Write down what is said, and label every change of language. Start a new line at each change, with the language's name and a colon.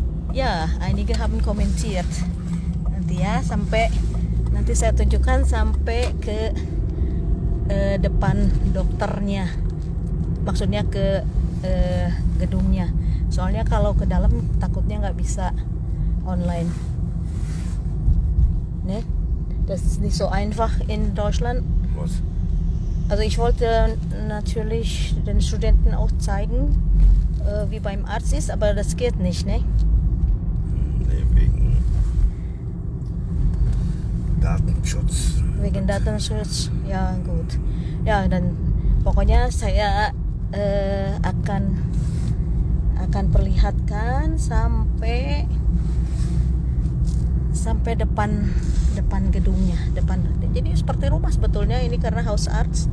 German: Ya, einige haben kommentiert.
Indonesian: Nanti ya, sampai nanti saya tunjukkan sampai ke depan dokternya. Maksudnya ke gedungnya. Soalnya kalau ke dalam takutnya nggak bisa online.
German: Ne? Das ist nicht so einfach in Deutschland. Was? Also ich wollte natürlich den Studenten auch zeigen, wie beim Arzt ist, aber das geht nicht, ne? Nee, wegen Datenschutz. Wegen Datenschutz, ya gut.
Indonesian: Ya, dan pokoknya saya akan perlihatkan sampai depan gedungnya, jadi seperti rumah sebetulnya ini karena Hausarzt.